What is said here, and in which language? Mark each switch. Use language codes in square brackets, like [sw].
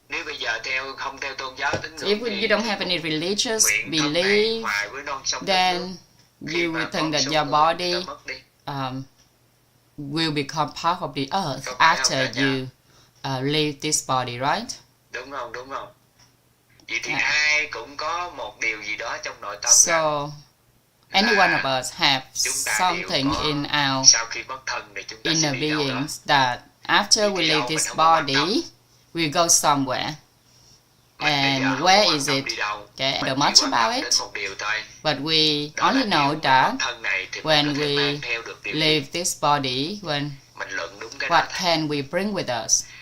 [vi] Nếu bây giờ không theo tôn giáo tín ngưỡng [en] If you don't have any religious belief, then you will think that your body will become part of the earth after you leave this body, right? [vi] Đúng không? Vậy thì ai cũng có một điều gì đó trong nội tâm. [en] So, any one of us have something in our inner beings that after we leave this body, we go somewhere. And where is it? Okay, I don't know much about it, but we only know that when we leave this body, what can we bring with us?